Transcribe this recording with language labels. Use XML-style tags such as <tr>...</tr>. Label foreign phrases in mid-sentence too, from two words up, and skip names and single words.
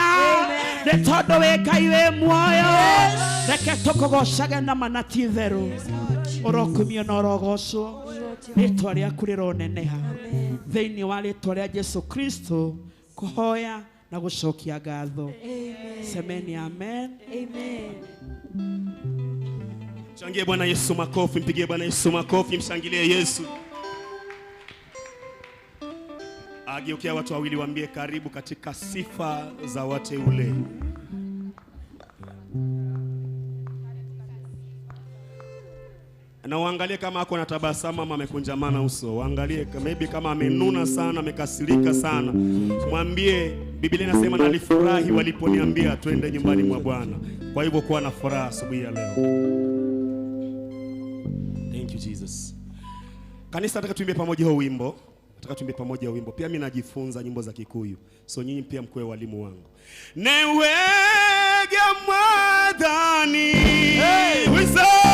<ki>Amen. Nĩ tondũ wĩ Ngai wĩ muoyo.</ki> <en>Yes.</en> <ki>Reke tũkũgocage na manati theru. Ũrokumio na ũrogocwo. Rĩtwa rĩaku rĩroneneha. Thĩinĩ wa rĩtwa rĩa Jesu Kristo kũhoya na gũcokia ngatho.</ki> <sw>Semeni amen. Amen. Mshangilie Bwana Yesu makofi, mpigie Bwana Yesu makofi, mshangilie Yesu. Ageukia watu wawili waambie karibu katika sifa za wateule. Na uangalie kama ako na tabasamu ama amekunjamana uso. Waangalie maybe kama amenuna sana, amekasirika sana. Mwambie Biblia inasema nalifurahi waliponiambia twende nyumbani mwa Bwana. Kwa hivyo kuwa na furaha asubuhi ya leo.</sw> <en>Thank you Jesus.</en> <sw>Kanisa, nataka tuimbe pamoja huu wimbo. Nataka tuimbe pamoja wimbo. Pia mimi najifunza nyimbo za Kikuyu. So nyinyi pia mkwe walimu wangu.</sw> <ki>Newege Mwathani.</ki> <en>Hey, we say</en>